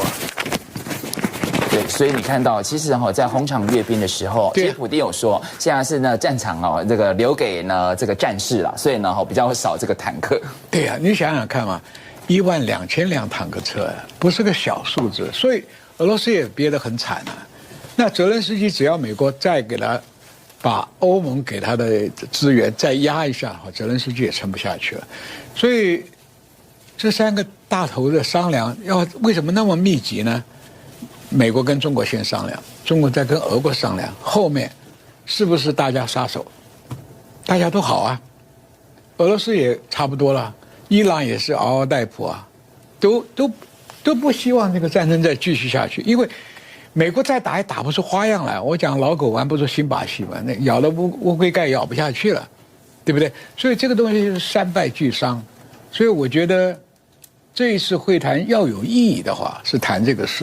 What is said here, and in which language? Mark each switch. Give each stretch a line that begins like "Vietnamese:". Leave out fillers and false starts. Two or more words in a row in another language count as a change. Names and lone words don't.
Chinese: 對，所以你看到，其實在紅場閱兵的時候，其實普丁有說，現在是呢戰場這個留給呢這個戰士了，所以呢比較少這個坦克。對呀，你想想看嘛，12000輛坦克車不是個小數字，所以俄羅斯也憋得很慘啊。那澤連斯基只要美國再給他把歐盟給他的資源再壓一下，澤連斯基也撐不下去了。所以這3個大頭的商量為什麼那麼密集呢？美國跟中國先商量，中國再跟俄國商量，後面是不是大家撒手？大家都好啊，俄羅斯也差不多了，伊朗也是嗷嗷待哺啊，都不希望這個戰爭再繼續下去，因為美國再打也打不出花樣來。我講老狗玩不出新把戲嘛，那咬了烏龜蓋咬不下去了，對不對？所以這個東西是3敗俱傷。所以我覺得這一次會談要有意義的話，是談這個事。